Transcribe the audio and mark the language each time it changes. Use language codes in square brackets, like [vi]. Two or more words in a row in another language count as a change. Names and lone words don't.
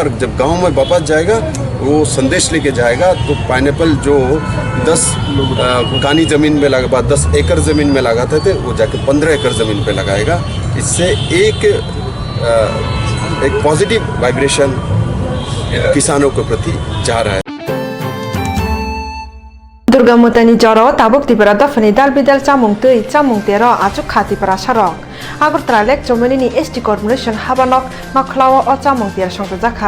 [hi] और जब गांव में वापस जाएगा वो संदेश लेके जाएगा। तो पाइनएप्पल जो 10 कानी ज़मीन में लगा 10 एकड़ ज़मीन में लगाते थे वो जाके 15 एकड़ ज़मीन पे लगाएगा। इससे एक [en] positive vibration [hi] किसानों के प्रति जा रहा है। [trp] दुर्गा मुतानी जरो ताबुक तिपरा दफनी दाल बिदाल चामुंग तै चामुंग तेरो आचुक खाति परा सरक आगरतला लेक जमनिनि [en] ST corporation [trp] हाबानक नखलाव अ चामुंग तेर संग जाखा